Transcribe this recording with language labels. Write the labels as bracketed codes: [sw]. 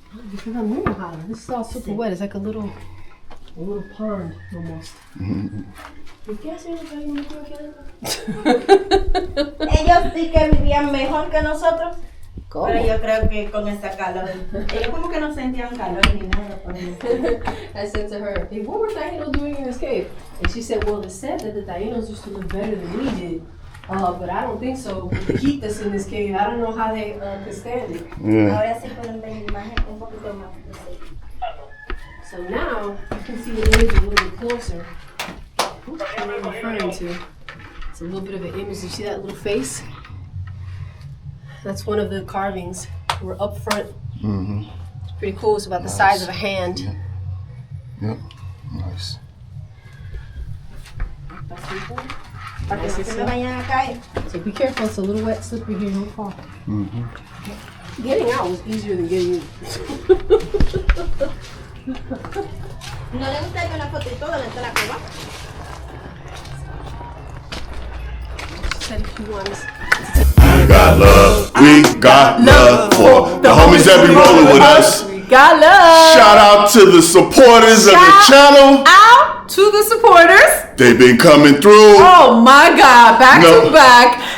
[en] Because I'm moving hotter. This is all super wet. It's like a little pond almost. [es] ¿Qué hacen los gallos aquí adentro? Ellos sí que vivían mejor que nosotros, ¿Cómo? pero yo creo que con esta calor, ellos como que no sentían calor ni nada. Por eso. [en] I said to her, hey, what were Tainos doing in this cave? And she said, well, it said that the Tainos used to live better than we did. But I don't think so. With the heat that's in this cave, I don't know how they could stand it. Yeah. [es] Ahora sí pueden ver la imagen un poquito más. [en] So now you can see the image a little bit closer. What I'm referring to. It's a little bit of an image. You see that little face? That's one of the carvings. We're up front. It's pretty cool. It's about the size of a hand. Yep. Nice. [es] Para que no se me vayan a caer. [en] So be careful. It's a little wet, slippery here. Don't fall. Getting out was easier than getting in. [es] ¿No le gustaría una fotito de dentro de la cueva? [en] Said if you want us. We got love for the homies that be rolling with us. We got love. Shout out to the supporters of the channel. Out to the supporters. They've been coming through. Oh my God, back to back.